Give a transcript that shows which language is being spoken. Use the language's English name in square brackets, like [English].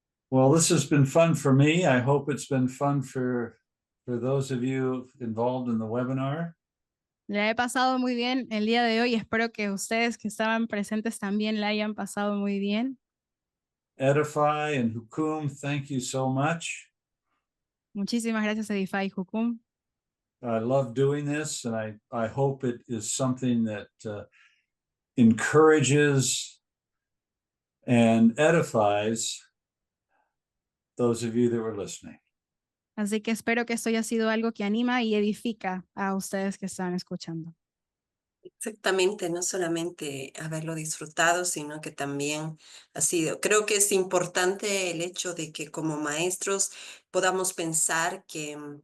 [English] Well, this has been fun for me. I hope it's been fun for those of you involved in the webinar. [Spanish] Le he pasado muy bien el día de hoy. Espero que ustedes que estaban presentes también la hayan pasado muy bien. [English] Edify and Hukum, thank you so much. [Spanish] Muchísimas gracias, Edify y Jukum. [English] I love doing this, and I hope it is something that encourages and edifies those of you that were listening. [Spanish] Así que espero que esto haya sido algo que anima y edifica a ustedes que están escuchando. Exactamente, no solamente haberlo disfrutado, sino que también ha sido, creo que es importante el hecho de que como maestros podamos pensar que